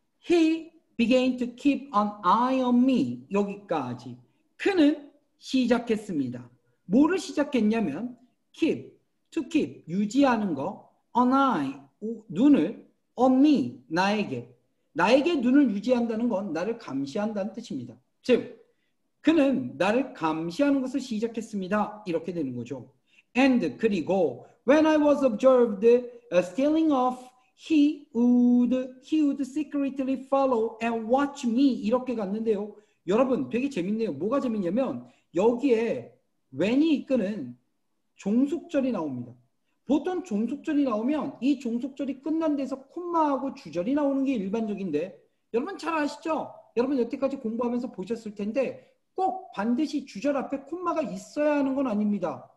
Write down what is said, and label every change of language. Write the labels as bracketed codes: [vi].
[en] He began to keep an eye on me. [ko] 여기까지. 그는 시작했습니다. 뭐를 시작했냐면 keep, to keep, 유지하는 거, an eye, 눈을, on me, 나에게 눈을 유지한다는 건 나를 감시한다는 뜻입니다. 즉, 그는 나를 감시하는 것을 시작했습니다. 이렇게 되는 거죠. [en] And 그리고 when I was observed stealing off, he would secretly follow and watch me. [ko] 이렇게 갔는데요. 여러분 되게 재밌네요. 뭐가 재밌냐면 여기에 when이 이끄는 종속절이 나옵니다. 보통 종속절이 나오면 이 종속절이 끝난 데서 콤마하고 주절이 나오는 게 일반적인데 여러분 잘 아시죠? 여러분 여태까지 공부하면서 보셨을 텐데 꼭 반드시 주절 앞에 콤마가 있어야 하는 건 아닙니다.